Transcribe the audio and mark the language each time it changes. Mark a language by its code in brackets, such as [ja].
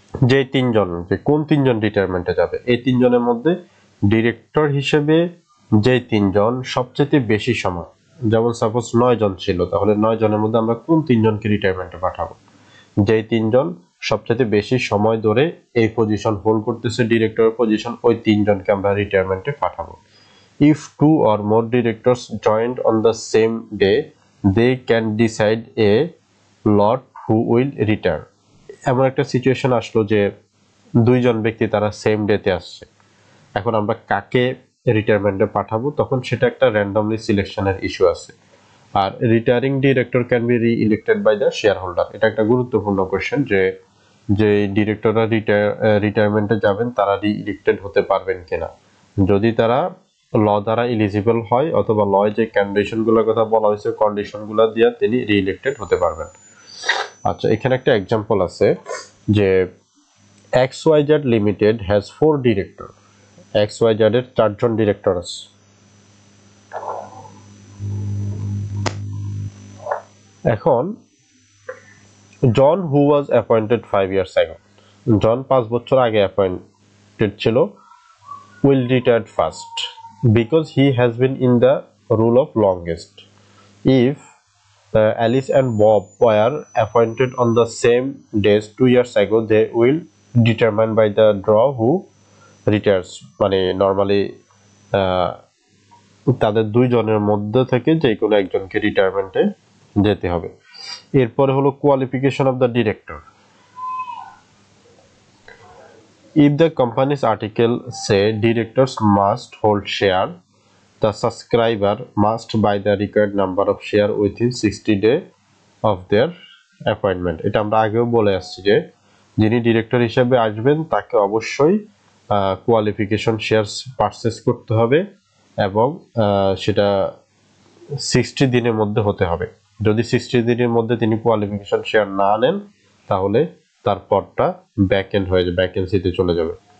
[bn] যে 3 জন, যে কোন 3 জন রিটায়ারমেন্টে যাবে? এই 3 জনের মধ্যে ডিরেক্টর হিসেবে যে 3 জন সবচেয়ে বেশি সময়, যেমন সাপোজ 9 জন ছিল, তাহলে 9 জনের মধ্যে আমরা কোন 3 জনকে রিটায়ারমেন্টে পাঠাবো? যে 3 জন সবচেয়ে বেশি সময় ধরে এই পজিশন হোল্ড করতেছে, ডিরেক্টর পজিশন, ওই 3 জনকে আমরা রিটায়ারমেন্টে পাঠাবো। [en] If 2 or more directors joined on the same day, they can decide a lot who will retire. [bn] এমন একটা সিচুয়েশন আসলো যে 2 জন ব্যক্তি তারা সেম ডেতে আসছে, এখন আমরা কাকে রিটায়ারমেন্টে পাঠাবো? তখন সেটা একটা র্যান্ডমলি সিলেকশনের ইস্যু আছে। আর [en] Retiring director can be re-elected by the share holder. [bn] এটা একটা গুরুত্বপূর্ণ কোশ্চেন, যে ডিরেক্টররা রিটায়ারমেন্টে যাবেন তারা রি-ইলেক্টেড হতে পারবেন কিনা। যদি তারা ল দ্বারা এলিজিবল হয়, অথবা ল যে কন্ডিশনগুলোর কথা বলা হয়েছে, কন্ডিশনগুলো দিয়ে তিনি রি-ইলেক্টেড হতে পারবেন। আচ্ছা, এখানে একটা এক্সাম্পল আছে যে [en] XYZ limited has 4 director. [bn] XYZ এর 4 জন ডিরেক্টর আছে। [en] এখন John who was appointed 5 years আগে, [bn] জন 5 বছর আগে অ্যাপয়েন্টেড ছিল, [en] Will retired first because he has been in the rule of longest. If Alice and Bob were appointed on the same days 2 years ago, they will determine by the draw who retires. [bn] মানে normally তাদের 2 জনের মধ্যে থেকে যে কোনো একজনকে রিটায়ারমেন্টে যেতে হবে। এরপরে হলো [en] Qualification of the director. If the company's article say directors must hold share, the subscriber must buy the required number of share within 60 days of their appointment. [bn] এটা আমরা আগেও বলে আসছি যে যিনি ডিরেক্টর হিসেবে আসবেন তাকে অবশ্যই কোয়ালিফিকেশন শেয়ারস পারচেজ করতে হবে, এবং সেটা 60 দিনের মধ্যে হতে হবে। যদি 60 দিনের মধ্যে তিনি কোয়ালিফিকেশন শেয়ার না নেন, তাহলে তার পদটা ভ্যাকেন্ট হয়ে যাবে, ভ্যাকেন্সিতে চলে যাবে।